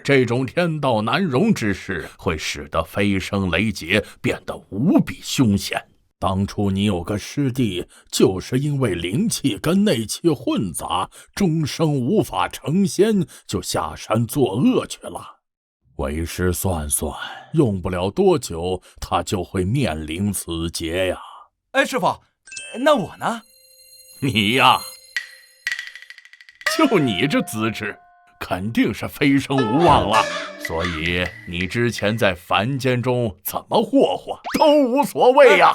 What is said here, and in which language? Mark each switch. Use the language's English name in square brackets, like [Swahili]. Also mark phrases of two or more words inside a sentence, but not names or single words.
[Chinese] 這種天道難容之事，會使得飛升雷劫變得無比兇險。當初你有個師弟，就是因為靈氣跟內氣混雜，終生無法成仙，就下山作惡去了。為師算算，用不了多久，他就會面臨此劫呀。哎，師父，那我呢？你呀，就你這資質，肯定是飛升無望了。所以你之前在凡間中怎麼霍霍都無所謂呀。